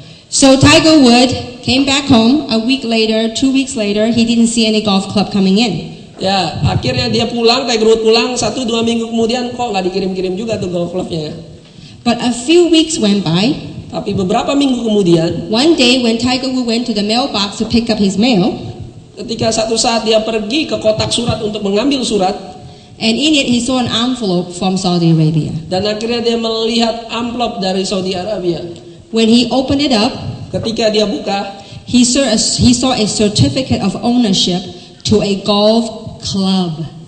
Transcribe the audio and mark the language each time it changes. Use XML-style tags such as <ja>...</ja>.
<en>So Tiger Woods came back home a week later, 2 weeks later, he didn't see any golf club coming in.</en> <id>Ya, akhirnya dia pulang, Tiger Woods pulang 1-2 minggu kemudian kok nggak dikirim-kirim juga tuh golf clubnya.</id> <en>But a few weeks went by.</en> <id>Tapi beberapa minggu kemudian,</id> <en>One day when Tiger Woods went to the mailbox to pick up his mail,</en> <id>ketika satu saat dia pergi ke kotak surat untuk mengambil surat,</id> <en>and in it he saw an envelope from Saudi Arabia.</en> <id>dan akhirnya dia melihat amplop dari Saudi Arabia.</id> <en>When he opened it up,</en> <id>Ketika dia buka,</id> <en>he saw a certificate of ownership to a golf club.</en>